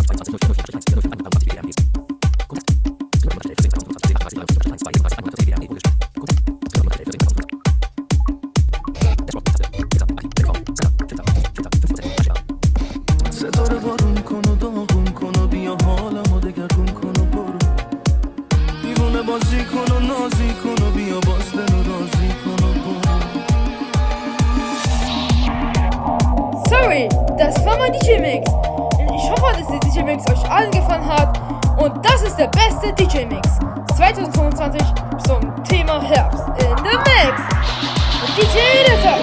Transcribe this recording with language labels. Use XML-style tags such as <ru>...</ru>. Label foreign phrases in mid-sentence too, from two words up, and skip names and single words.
<fa>ستاره بارون کن و داغون کن و بیا حالمو دگرگون کن و برو دیوونه بازی کن و نازی کن و بیا باز دل و رازی کن و برو.</fa> <de>Sorry, das war mein DJ-Mix. Ich hoffe, dass der DJ-Mix euch allen gefallen hat. Und das ist der beste DJ-Mix 2025 zum Thema Herbst</de> <en>in the Mix.</en> <de>Und DJ</de>